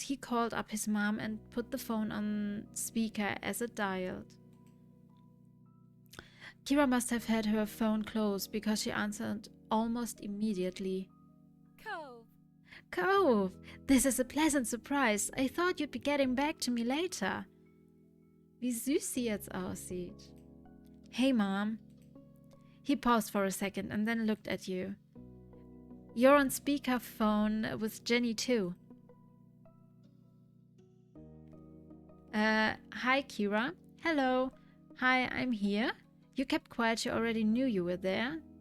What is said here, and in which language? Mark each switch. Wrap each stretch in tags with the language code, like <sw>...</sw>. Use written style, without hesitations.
<en>He called up his mom and put the phone on speaker as it dialed. Kira must have had her phone close because she answered almost immediately. Cove, this is a pleasant surprise. I thought you'd be getting back to me later.</en> <de>Wie süß sie jetzt aussieht.</de> <en>Hey, Mom. He paused for a second and then looked at you. You're on speakerphone with Jenny too. Hi, Kira. Hello. Hi, I'm here. You kept quiet. You already knew you were there.</en>